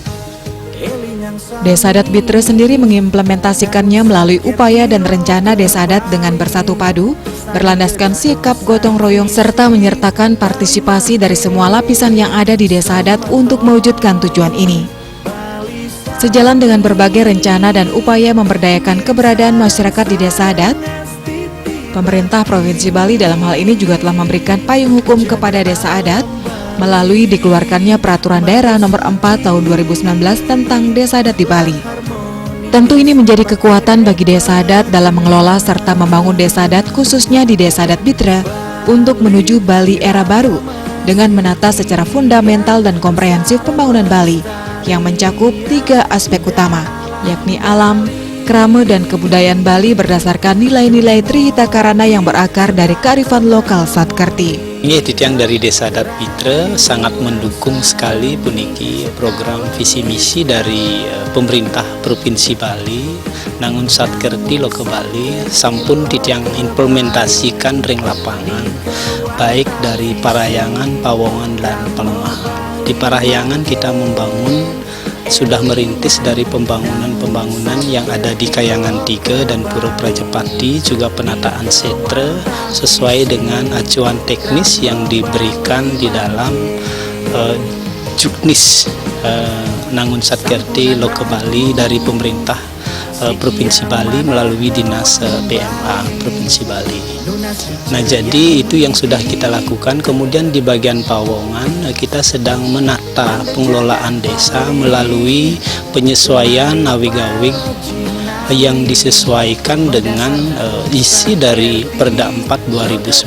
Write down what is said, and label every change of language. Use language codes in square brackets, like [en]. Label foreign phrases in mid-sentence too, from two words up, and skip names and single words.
[id] Desa Adat Bitre sendiri mengimplementasikannya melalui upaya dan rencana desa adat dengan bersatu padu, berlandaskan sikap gotong royong serta menyertakan partisipasi dari semua lapisan yang ada di desa adat untuk mewujudkan tujuan ini. Sejalan dengan berbagai rencana dan upaya memberdayakan keberadaan masyarakat di desa adat, pemerintah Provinsi Bali dalam hal ini juga telah memberikan payung hukum kepada desa adat melalui dikeluarkannya Peraturan Daerah Nomor 4 Tahun 2019 tentang Desa Adat di Bali. Tentu ini menjadi kekuatan bagi desa adat dalam mengelola serta membangun desa adat khususnya di Desa Adat Bitre untuk menuju Bali era baru dengan menata secara fundamental dan komprehensif pembangunan Bali yang mencakup 3 aspek utama, yakni alam, krama, dan kebudayaan Bali berdasarkan nilai-nilai Trihita Karana yang berakar dari kearifan lokal Satkerti. Ini titiang dari Desa Adat Bitre sangat mendukung sekali puniki program visi misi dari pemerintah Provinsi Bali Nangun Satkerti Loka Bali [ban] sampun titiang [id] implementasikan ring lapangan baik dari Parahyangan, Pawongan, dan Pelemahan. Di Parahyangan kita membangun sudah merintis dari pembangunan yang ada di Kayangan 3 dan Pura Prajapati, juga penataan setre sesuai dengan acuan teknis yang diberikan di dalam Juknis Nangun Satkerti Loka Bali dari pemerintah Provinsi Bali melalui Dinas PMA Provinsi Bali. Nah, jadi itu yang sudah kita lakukan. Kemudian di bagian Pawongan kita sedang menata pengelolaan desa melalui penyesuaian awig-awig yang disesuaikan dengan isi dari Perda 4 2019.